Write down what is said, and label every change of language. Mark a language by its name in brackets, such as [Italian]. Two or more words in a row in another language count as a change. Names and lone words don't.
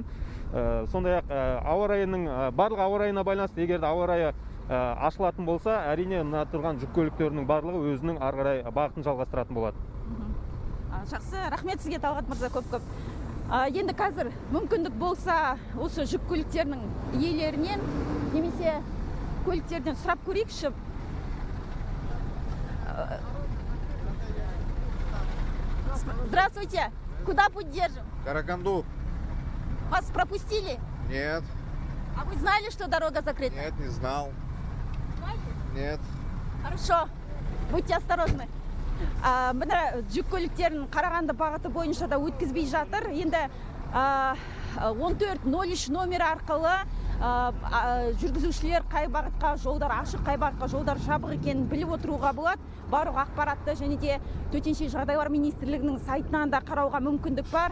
[Kazakh] Сондай-ақ барлығы ауа райына байланысты, егер ауа райы ашылатын болса, әрине мына тұрған жүк көліктерінің барлығы өзінің ары қарай бағытын жалғастыратын болады. Жақсы, рахмет сізге, Талғат мырза, көп-көп. Енді қазір мүмкіндік болса, осы жүк көліктерінің иелерінен немесе көліктерден сұрап көрейікші. [Russian] Здравствуйте, куда путь держим? Караганду. Вас пропустили? Нет. А вы знали, что дорога закрыта? Нет, не знал. Знаете? Нет. Хорошо, будьте осторожны. [Kazakh] Мына жүк көліктерін Қарағанды бағыты бойынша да өткізбей жатыр. Енді 1403 номері арқылы жүргізушілер қай бағытқа жолдар ашық, қай бағытқа жолдар жабық екенін біліп отыруға болады. Барлық ақпаратты және де төтенше жағдайлар министрлігінің сайтынан да қарауға мүмкіндік бар.